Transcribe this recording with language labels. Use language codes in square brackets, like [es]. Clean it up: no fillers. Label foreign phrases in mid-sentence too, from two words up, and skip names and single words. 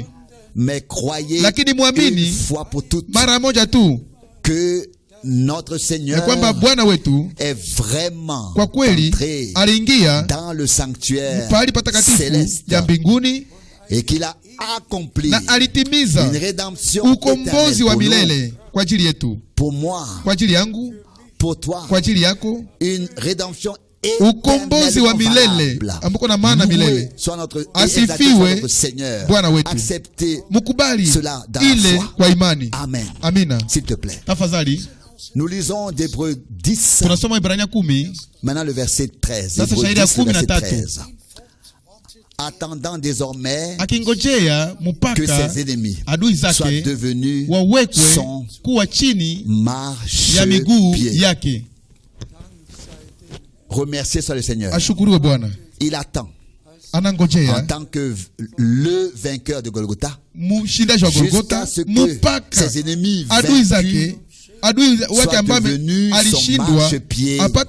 [fr] Mais croyez une fois pour toutes que notre Seigneur est vraiment entré dans le sanctuaire céleste et qu'il a accompli une rédemption éternelle pour moi, pour toi, une rédemption [sw] ukombozi wa milele ambako na maana milele. Asifiwe Bwana wetu. Mukubali ile kwa imani. Amen. Amina. [fr] S'il te plaît. Tafadhali. Nous lisons d'Hébreux 10. [sw] Tunasoma Ibrania 10. [fr] Maintenant le verset 13. [sw] Sasa shairi ya 13. [fr] Attendant désormais que ses ennemis soient devenus son marchepied. Remerciez soit le Seigneur. Il attend en tant que le vainqueur de Golgotha jusqu'à ce que ses ennemis vaincus soient devenus son marchepied.